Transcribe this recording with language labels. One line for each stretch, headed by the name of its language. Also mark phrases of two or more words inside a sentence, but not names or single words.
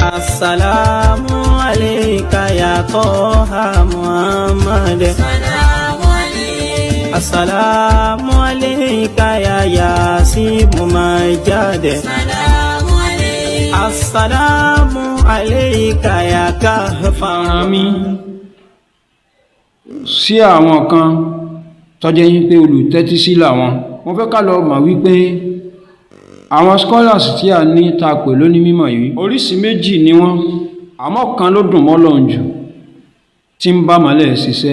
Arabic: السلام عليك يا طه محمد. السلام عليك يا ياسين ماجد. السلام عليك يا كهفامي.
Yoruba: Sí àwọn kan tó jẹ́ yín pé olùtẹ́tí sí làwọn, wọ́n fẹ́ ká lọ mọ̀ wípé àwọn scholars tí a ní ta pè lóní mímọ̀ yìí oríṣìí méjì ni wọ́n, àmọ́ kan ló dùn mọ́ Ọlọ́run jù tí ń bá mọ́lẹ̀ ṣiṣẹ́.